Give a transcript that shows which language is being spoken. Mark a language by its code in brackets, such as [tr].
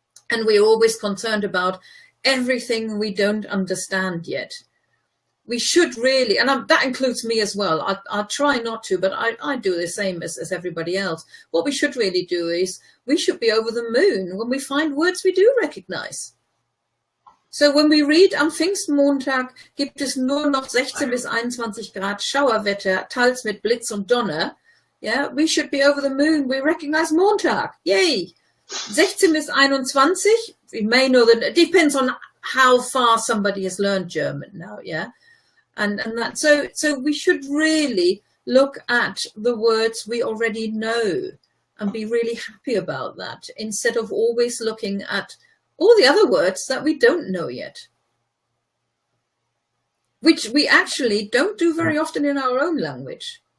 [en] And we're always concerned about everything we don't understand yet. We should really, and that includes me as well, I'll try not to, but I do the same as everybody else. What we should really do is, we should be over the moon when we find words we do recognize. So when we read, [de] am Pfingstmontag gibt es nur noch 16 bis 21 Grad Schauerwetter, teils mit Blitz und Donner. [en] Yeah, we should be over the moon. We recognize Montag. Yay! 16 bis 21, we may know that it depends on how far somebody has learned German now, yeah? And that, so we should really look at the words we already know and be really happy about that, instead of always looking at all the other words that we don't know yet, which we actually don't do very often in our own language.